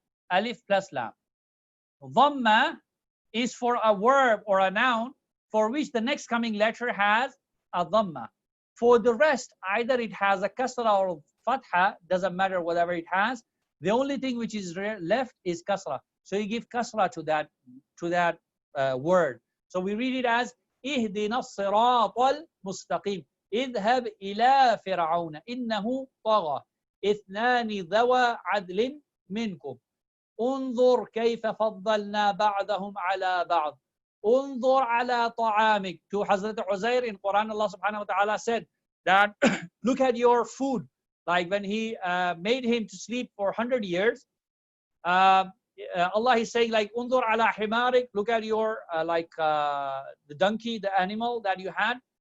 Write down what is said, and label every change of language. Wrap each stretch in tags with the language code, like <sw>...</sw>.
<en>Alif plus lam. Dhamma is for a verb or a noun for which the next coming letter has a dhamma. For the rest, either it has a kasra or fatha, doesn't matter whatever it has. The only thing which is left is kasra. So you give kasra to that word. So we read it as</en> <ar>اهدنا الصراط المستقيم اذهب إلى فرعون إنه طغى اثنان ذوى عدل منكم انظر كيف فضلنا بعضهم على بعض انظر على طعامك.</ar> <en>To Hazrat Uzair in Quran, Allah subhanahu wa ta'ala said that look at your food. Like when he made him to sleep for 100 years, Allah is saying like</en> <ar>unzur ala himarik,</ar> <en>look at your the donkey, the animal that you had.</en>